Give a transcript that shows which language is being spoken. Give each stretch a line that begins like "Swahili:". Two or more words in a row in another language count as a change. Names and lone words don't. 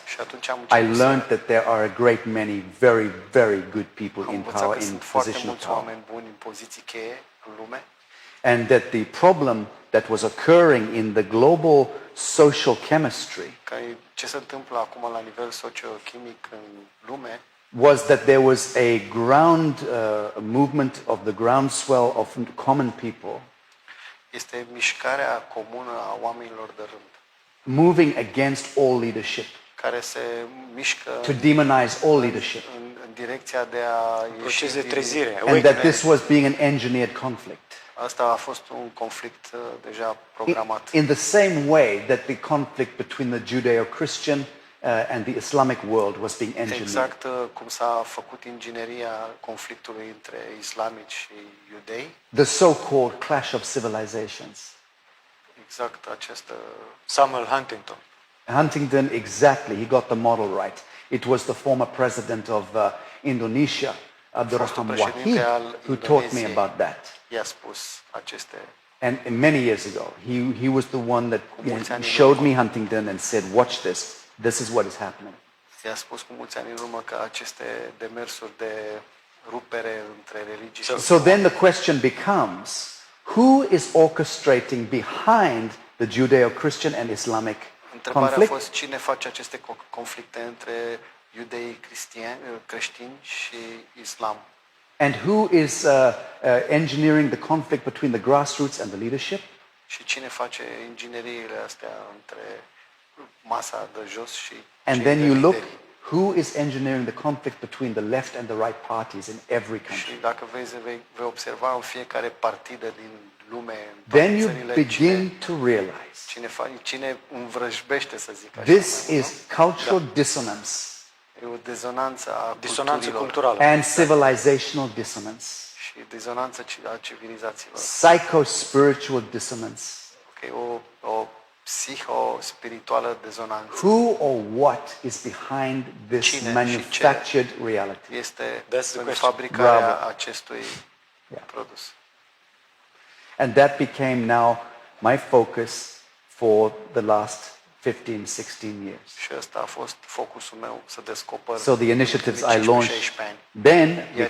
Romanian: Și atunci am
English: I
Romanian: început
English: learned that there are a great many very, very good people
Romanian: am
English: in
Romanian: învățat
English: power,
Romanian: că
English: in
Romanian: sunt foarte
English: position of
Romanian: mulți
English: power.
Romanian: oameni buni în poziții cheie în lume
English: And that the problem that was occurring in the global social chemistry
Romanian: ce se întâmplă acum la nivel sociochimic în lume
English: was that there was a movement of the groundswell of common people
Romanian: este mișcarea comună a oamenilor de rând
English: moving against all leadership,
Romanian: care se mișcă
English: to demonize all leadership,
Romanian: în direcția de a ieși Proces de din... trezire.
English: and that this was being an engineered conflict.
Romanian: Asta a fost un conflict deja programat.
English: In the same way that the conflict between the Judeo-Christian and the Islamic world was being engineered.
Romanian: Exact cum s-a făcut ingineria conflictului între islamici și iudei.
English: The so-called clash of civilizations.
Romanian: Exact această... Samuel Huntington.
English: Huntington, exactly, he got the model right. It was the former president of Indonesia, Abdurrahman
Romanian: președinte Wahid, al
English: who taught me
Romanian: Indoneziei.
English: about that.
Romanian: I-a spus aceste...
English: And many years ago, he was the one that
Romanian: mulți ani în
English: showed
Romanian: urmă.
English: me Huntington and said, watch this, this is what is happening.
Romanian: I-a spus cu mulți ani în urmă că aceste demersuri de rupere între religii și...
English: So then the question becomes, who is orchestrating behind the Judeo-Christian and Islamic
Romanian: Întrebarea a
English: conflict?
Romanian: fost cine face aceste conflicte între iudei creștini și islam.
English: And who is engineering the conflict between the grassroots and the leadership?
Romanian: Și cine face ingineriile astea între masa de jos și
English: And
Romanian: cei
English: then
Romanian: de
English: you look
Romanian: lideri.
English: who is engineering the conflict between the left and the right parties in every
Romanian: Și
English: country.
Romanian: dacă vei observa în fiecare partidă din lume, în
English: Then
Romanian: toate
English: you
Romanian: țările,
English: begin to realize
Romanian: cine învrăjbește, să zic așa.
English: this is cultural dissonance
Romanian: E o dizonanță a Disonanță culturilor culturală.
English: and civilizational dissonance,
Romanian: și dizonanță a civilizațiilor.
English: psycho-spiritual dissonance.
Romanian: Okay, o psiho-spirituală dizonanță.
English: Who or what is behind this
Romanian: Cine și
English: manufactured reality?
Romanian: Este
English: That's the
Romanian: în
English: question.
Romanian: fabricarea Bravo. acestui
English: Yeah.
Romanian: produs.
English: And that became now my focus for the last 15, 16 years.
Romanian: Și ăsta a fost focusul meu, să descoper
English: So the initiatives I
Romanian: în 15-16
English: launched
Romanian: ani.
English: then
Romanian: Iar